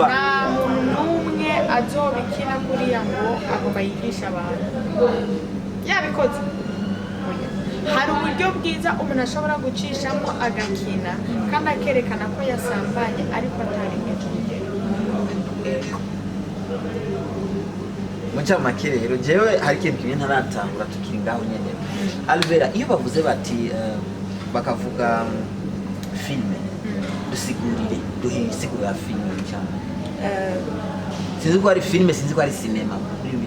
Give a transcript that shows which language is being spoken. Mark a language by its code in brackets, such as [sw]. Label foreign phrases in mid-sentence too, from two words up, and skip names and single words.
[rn] nta muntu n'umwe azobikina kuriya ngo agomba yigisha abantu yabikoze hari uburyo bwiza umuntu ashobora gucishamo agakina kandi akerekana ko yasambanye ariko atarengeje urugero mucamake rero jewe hari ikintu kimwe ntaratangura tukiri ngaho nyene Alvera iyo bavuze bati bakavuga filme dusigurire duhe isiguro ya filme cyane sinzi ko ari filme sinzi ko ari cinema kuri ibintu